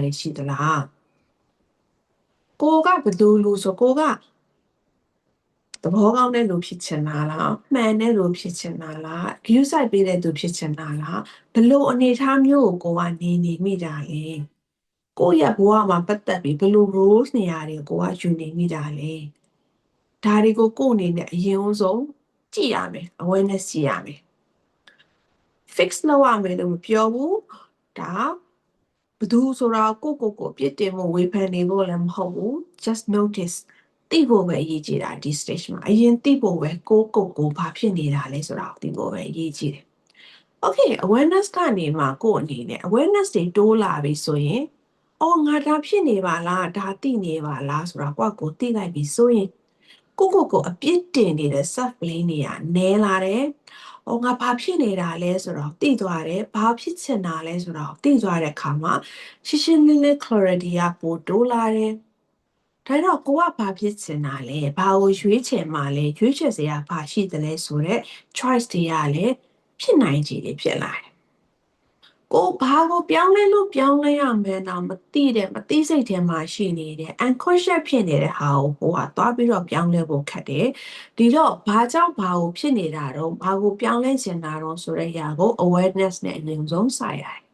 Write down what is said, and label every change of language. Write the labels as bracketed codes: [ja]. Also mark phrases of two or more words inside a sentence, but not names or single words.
[my] တွေရှိသလားကိုကဘယ်လိုလို့ဆိုကိုကသဘောကောင်းတဲ့လူဖြစ်ချင်တာလားမှန်တဲ့လူဖြစ်ချင်တာလား [en] view side [my] ပေးတဲ့သူဖြစ်ချင်တာလားဘလို့အနေထားမျိုးကိုကနေမိတာလဲကိုယ့်ရဲ့ဘဝမှာပတ်သက်ပြီးဘလို့ rules နေရာတွေကိုယူနေမိတာလဲဒါတွေကိုကိုယ့်အနေနဲ့အရင်ဆုံးကြည့်ရမယ် awareness ကြည့်ရမယ် fix လုပ်ရမယ်လို့မပြောဘူးဒါဘသူဆိုတာကိုပြစ်တင်ဖို့ဝေဖန်နေဖို့လည်းမဟုတ်ဘူး [en] just notice [my] သိဖို့ပဲအရေးကြီးတာဒီ stage မှာအရင်သိဖို့ပဲကိုဘာဖြစ်နေတာလဲဆိုတာကိုသိဖို့ပဲအရေးကြီးတယ် okay awareness ကနေမှကို ယ့်အနေနဲ့ awareness တွေတိုးလာပြီဆိုရင်အော်ငါဒါဖြစ်နေပါလားဒါသိနေပါလားဆိုတာကိုသိလိုက်ပြီဆိုရင်ကိုအပြစ်တင်နေတဲ့ [en] self blame [my] တွေကနည်းလာတယ်။ ငါဘာဖြစ်နေတာလဲဆိုတော့သိသွားတယ်။ဘာဖြစ်ချင်တာလဲဆိုတော့သိသွားတဲ့အခါမှာရှင်းရှင်းလင်းလင်း clarity ကပိုတိုးလာတယ် ။ဒါတော့ကိုကဘာဖြစ်ချင်တာလဲ။ဘာကိုရွေးချယ်မှာလဲ။ရွေးချယ်စရာဘာရှိသလဲဆိုတော့ choice တွေကလည်းဖြစ်နိုင်ခြေတွေဖြစ်လာတယ်။ကိုဘာကိုပြောင်းလဲလို့ပြောင်းလဲရမယ်တော့မသိစိတ်ထဲမှာရှိနေတဲ့ unconscious ဖြစ်နေတဲ့ဟာကိုသွားပြီးတော့ပြောင်းလဲဖို့ခက်တယ်ဒီတော့ဘာကြောင့်ဘာကိုဖြစ်နေတာတော့ဘာကိုပြောင်းလဲချင်တာတော့ဆိုတဲ့အရာကို awareness နဲ့အရင်ဆုံးစရတယ်